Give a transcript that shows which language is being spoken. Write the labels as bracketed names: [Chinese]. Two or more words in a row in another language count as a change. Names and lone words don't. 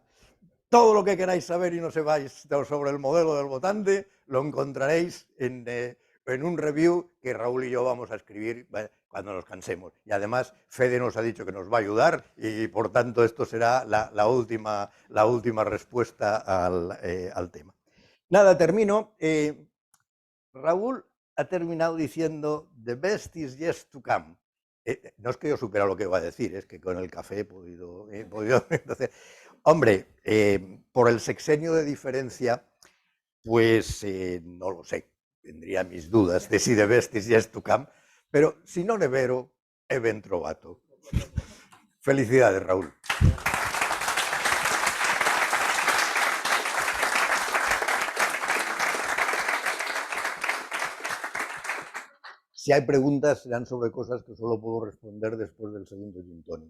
[Spanish] Todo lo que queráis saber y no sepáis sobre el modelo del votante lo encontraréis en un review que Raúl y yo vamos a escribir cuando nos cansemos. Y además Fede nos ha dicho que nos va a ayudar y por tanto esto será la última respuesta al tema. Nada, termino. Raúl ha terminado diciendo [English] "The best is yet to come". [Spanish] No es que yo supiera lo que iba a decir, es que con el café he podido entonces, hombre, por el sexenio de diferencia, pues no lo sé, tendría mis dudas de si [English] the best is yet to come, [Italian] pero si no ne vero, è ben trovato. [Spanish] Felicidades, Raúl. Si hay preguntas, serán sobre cosas que solo puedo responder después del segundo gin tonic.